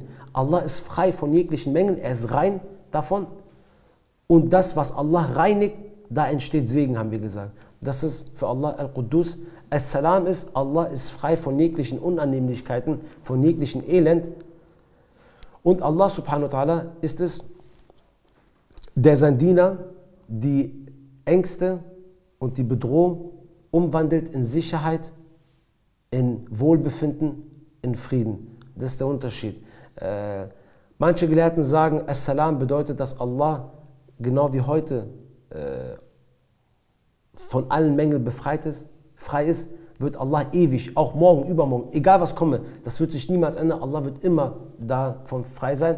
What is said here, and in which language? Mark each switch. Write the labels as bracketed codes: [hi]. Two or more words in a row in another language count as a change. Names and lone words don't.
[de] Allah ist frei von jeglichen Mängeln, er ist rein davon. Und das, was Allah reinigt, da entsteht Segen, haben wir gesagt. Das ist für Allah Al-Quddus. As-Salam ist, Allah ist frei von jeglichen Unannehmlichkeiten, von jeglichen Elend. Und Allah [ar] سبحانه وتعالى [de] ist es, der sein Diener die Ängste und die Bedrohung umwandelt in Sicherheit, in Wohlbefinden, in Frieden. Das ist der Unterschied. Manche Gelehrten sagen, As-Salam bedeutet, dass Allah genau wie heute von allen Mängeln befreit ist, frei ist, wird Allah ewig, auch morgen, übermorgen, egal was komme, das wird sich niemals ändern, Allah wird immer davon frei sein.